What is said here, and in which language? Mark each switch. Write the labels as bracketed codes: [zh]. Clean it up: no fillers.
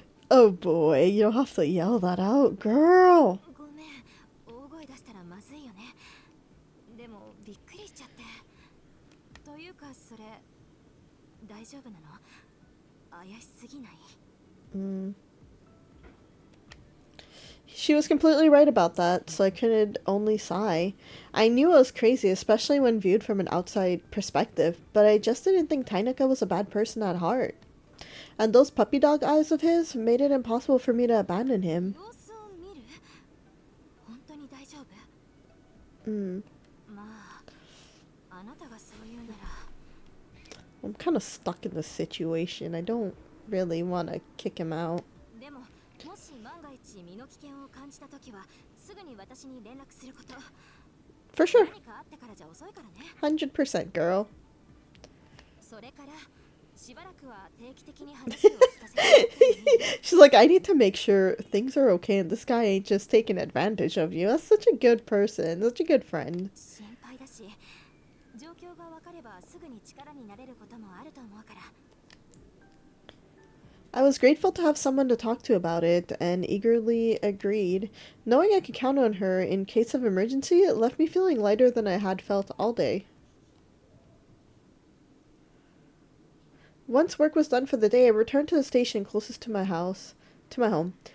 [en] Oh boy, you don't have to yell that out, girl. [ja] ごめん、大声出したらまずいよね。でもびっくりしちゃって。というかそれ大丈夫なの？怪しすぎない？ [en] She was completely right about that, so I could only sigh. I knew it was crazy, especially when viewed from an outside perspective, but I just didn't think Tainaka was a bad person at heart. And those puppy dog eyes of his made it impossible for me to abandon him. [ja] 様子を見る？本当に大丈夫？まあ、あなたがそう言うなら。 [en] I'm kind of stuck in this situation. I don't really want to kick him out. [ja] でも、もし万が一身の危険を感じたときは、すぐに私に連絡すること。 [en] For sure. [ja] 何かあってからじゃ遅いからね。 [en] 100%, girl. [ja] それから、しばらくは定期的に話を聞かせてもらってもいい？ [en] She's like, I need to make sure things are okay and this guy ain't just taking advantage of you. That's such a good person, such a good friend. [ja] 心配だし、状況が分かればすぐに力になれることもあると思うから。 [en] I was grateful to have someone to talk to about it and eagerly agreed. Knowing I could count on her in case of emergency, it left me feeling lighter than I had felt all day. Once work was done for the day, I returned to the station closest to my home.